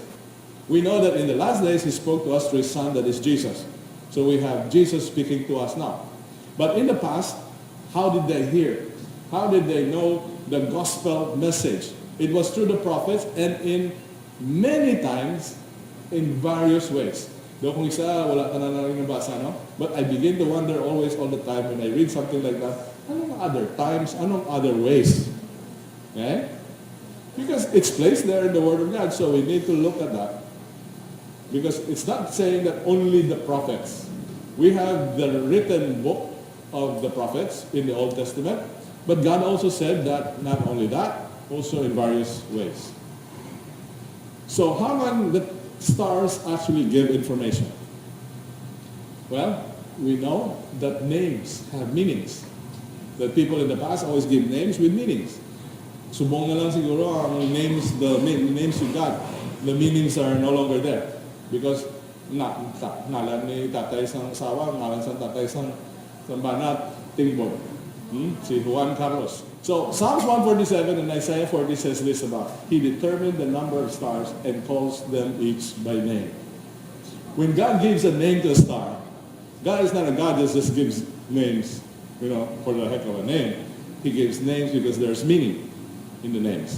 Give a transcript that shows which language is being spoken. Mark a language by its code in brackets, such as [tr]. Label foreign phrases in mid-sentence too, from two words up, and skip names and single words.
[en] We know that in the last days, he spoke to us through his son, that is Jesus. So we have Jesus speaking to us now. But in the past, how did they hear? How did they know the gospel message? It was through the prophets and in many times in various ways. [tl] Though kung isa, wala ka na rin nabasa, no? [en] But I begin to wonder always, all the time, when I read something like that, anong other times, anong other ways? Okay? Because it's placed there in the Word of God, so we need to look at that. Because it's not saying that only the prophets. We have the written book of the prophets in the Old Testament, but God also said that not only that, also in various ways. So how can the stars actually give information? Well, we know that names have meanings. That people in the past always give names with meanings. [hil] Subong na lang siguro ang [en] names, the names you got, the meanings are no longer there. [hil] Because ngalan ni tatay sang sawa, ngalan sang tatay sang banat, tingbon. Si Juan Carlos. [en] So Psalms 147 and Isaiah 40 says this about, he determined the number of stars and calls them each by name. When God gives a name to a star, God is not a God that just gives names, for the heck of a name. He gives names because there's meaning in the names.